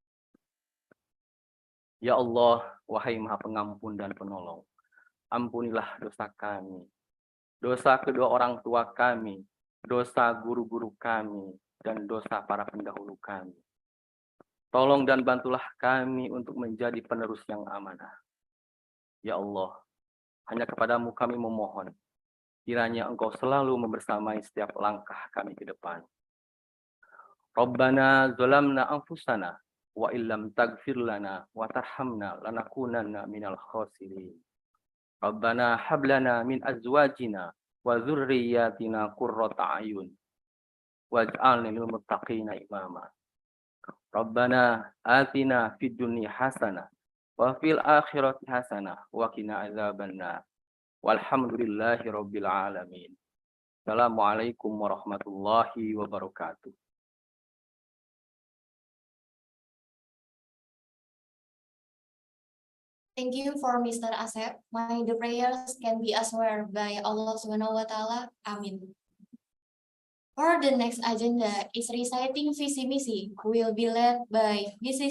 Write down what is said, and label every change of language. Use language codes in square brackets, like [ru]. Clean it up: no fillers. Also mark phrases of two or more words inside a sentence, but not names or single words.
[id] Ya Allah, wahai Maha Pengampun dan Penolong, ampunilah dosa kami, dosa kedua orang tua kami, dosa guru-guru kami, dan dosa para pendahulu kami. Tolong dan bantulah kami untuk menjadi penerus yang amanah. Ya Allah, hanya kepadamu kami memohon, kiranya Engkau selalu membersamai setiap langkah kami ke depan. [ar] ربنا ظلمنا أنفسنا وإن لم تغفر لنا وترحمنا لنكونن من الخاسرين. ربنا هب لنا من أزواجنا وذرياتنا قرة أعين واجعلنا للمتقين إماما. ربنا آتنا في الدنيا حسنة وفي الآخرة حسنة وقنا عذاب النار. والحمد لله رب العالمين. السلام عليكم ورحمة الله وبركاته. [en] Thank you for Mr. Asep. May the prayers can be answered by Allah [ar] سبحانه وتعالى. [en] Amin. For the next agenda is reciting [id] visi misi, [en] will be led by Mrs.